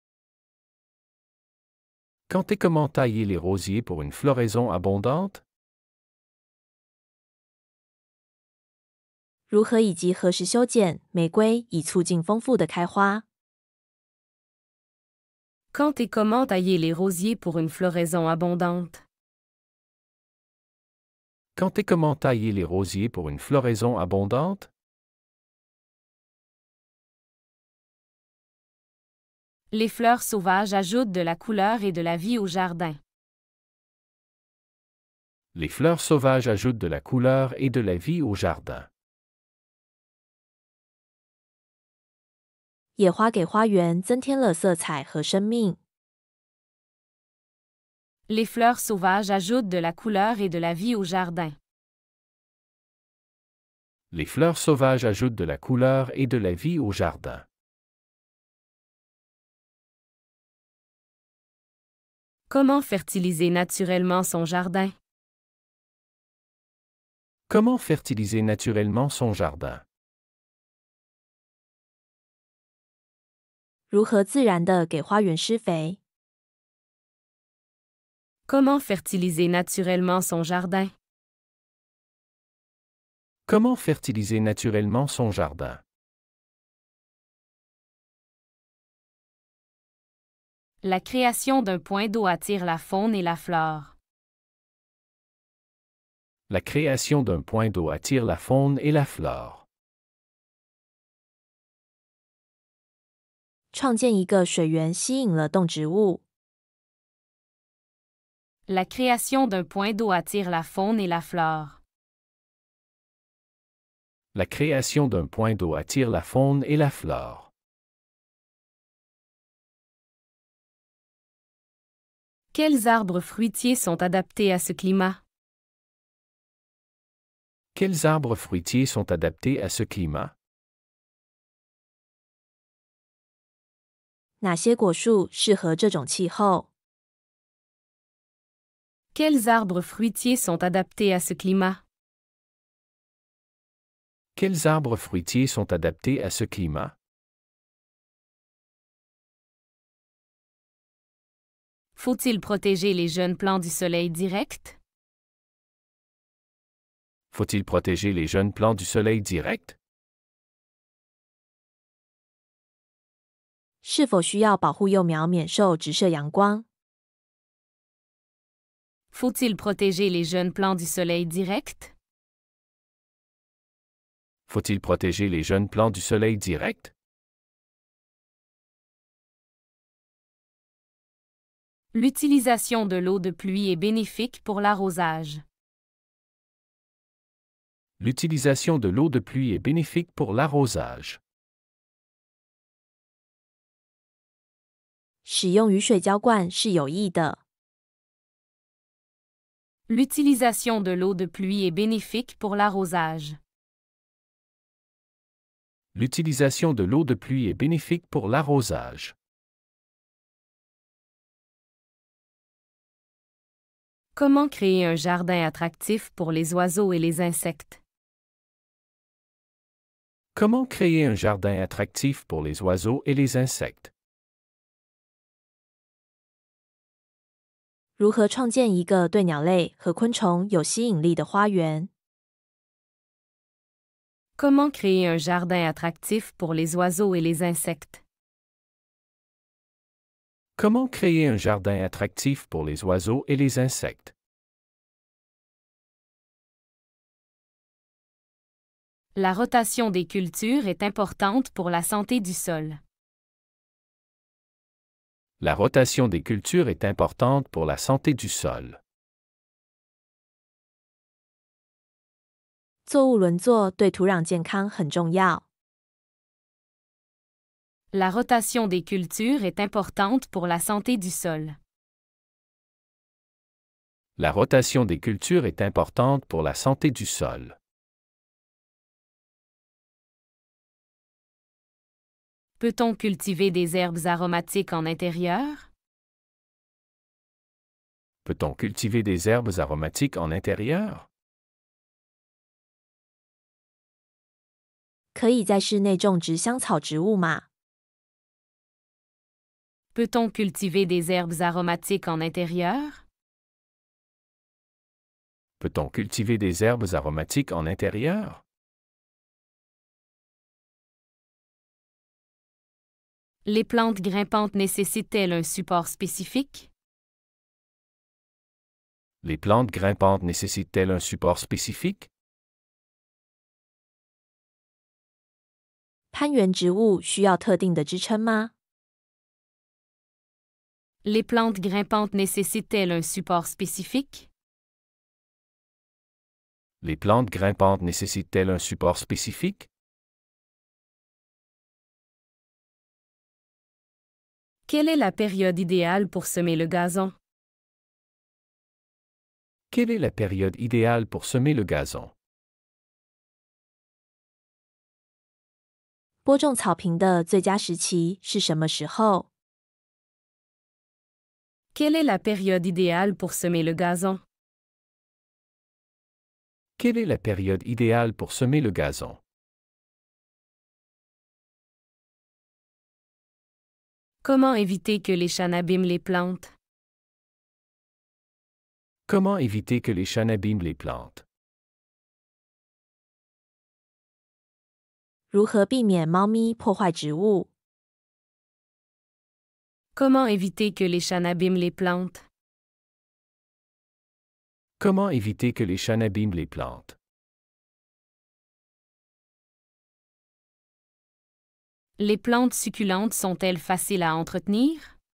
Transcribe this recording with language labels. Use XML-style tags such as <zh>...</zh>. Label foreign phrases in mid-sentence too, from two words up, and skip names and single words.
<fr>Quand et comment tailler les rosiers pour une floraison abondante?</fr> <zh>如何以及何时修剪玫瑰以促进丰富的开花？</zh> <fr>Quand et comment tailler les rosiers pour une floraison abondante? Quand et comment tailler les rosiers pour une floraison abondante? Les fleurs sauvages ajoutent de la couleur et de la vie au jardin. Les fleurs sauvages ajoutent de la couleur et de la vie au jardin.</fr> <zh>野花给花园增添了色彩和生命。</zh> <fr>Les fleurs sauvages ajoutent de la couleur et de la vie au jardin. Les fleurs sauvages ajoutent de la couleur et de la vie au jardin. Comment fertiliser naturellement son jardin? Comment fertiliser naturellement son jardin?</fr> <zh>如何自然地给花园施肥？</zh> <fr>Comment fertiliser naturellement son jardin? Comment fertiliser naturellement son jardin? La création d'un point d'eau attire la faune et la flore. La création d'un point d'eau attire la faune et la flore.</fr> <zh>创建一个水源吸引了动植物。</zh> <fr>La création d'un point d'eau attire la faune et la flore. La création d'un point d'eau attire la faune et la flore. Quels arbres fruitiers sont adaptés à ce climat? Quels arbres fruitiers sont adaptés à ce climat?</fr> <zh>哪些果树适合这种气候？</zh> <fr>Quels arbres fruitiers sont adaptés à ce climat? Quels arbres fruitiers sont adaptés à ce climat? Faut-il protéger les jeunes plants du soleil direct? Faut-il protéger les jeunes plants du soleil direct? faut-il protéger les jeunes plants du soleil direct?</fr> <zh>是否需要保护幼苗免受直射阳光？</zh> <fr>Faut-il protéger les jeunes plants du soleil direct? Faut-il protéger les jeunes plants du soleil direct? L'utilisation de l'eau de pluie est bénéfique pour l'arrosage. L'utilisation de l'eau de pluie est bénéfique pour l'arrosage.</fr> <zh>使用雨水浇灌是有益的。</zh> <fr>L'utilisation de l'eau de pluie est bénéfique pour l'arrosage. L'utilisation de l'eau de pluie est bénéfique pour l'arrosage. Comment créer un jardin attractif pour les oiseaux et les insectes? Comment créer un jardin attractif pour les oiseaux et les insectes?</fr> <zh>如何创建一个对鸟类和昆虫有吸引力的花园？</zh> <fr>Comment créer un jardin attractif pour les oiseaux et les insectes? Comment créer un jardin attractif pour les oiseaux et les insectes? La rotation des cultures est importante pour la santé du sol. La rotation des cultures est importante pour la santé du sol.</fr> <zh>作物轮作对土壤健康很重要。</zh> <fr>La rotation des cultures est importante pour la santé du sol. La rotation des cultures est importante pour la santé du sol. Peut-on cultiver des herbes aromatiques en intérieur? Peut-on cultiver des herbes aromatiques en intérieur?</fr> <zh>可以在室内种植香草植物吗？</zh> <fr>Peut-on cultiver des herbes aromatiques en intérieur? Peut-on cultiver des herbes aromatiques en intérieur? Les plantes grimpantes nécessitent-elles un support spécifique? Les plantes grimpantes nécessitent-elles un support spécifique?</fr> <zh>攀援植物需要特定的支撑吗？</zh> <fr>Les plantes grimpantes nécessitent-elles un support spécifique? Les plantes grimpantes nécessitent-elles un support spécifique? Quelle est la période idéale pour semer le gazon? Quelle est la période idéale pour semer le gazon?</fr> <zh>播种草坪的最佳时期是什么时候？</zh> <fr>Quelle est la période idéale pour semer le gazon? Quelle est la période idéale pour semer le gazon? Comment éviter que les chats n'abîment les plantes? Comment éviter que les chats n'abîment les plantes?</fr> <zh>如何避免猫咪破坏植物？</zh> <fr>Comment éviter que les chats n'abîment les plantes? Comment éviter que les chats n'abîment les plantes? Les plantes succulentes sont-elles faciles à entretenir?</fr>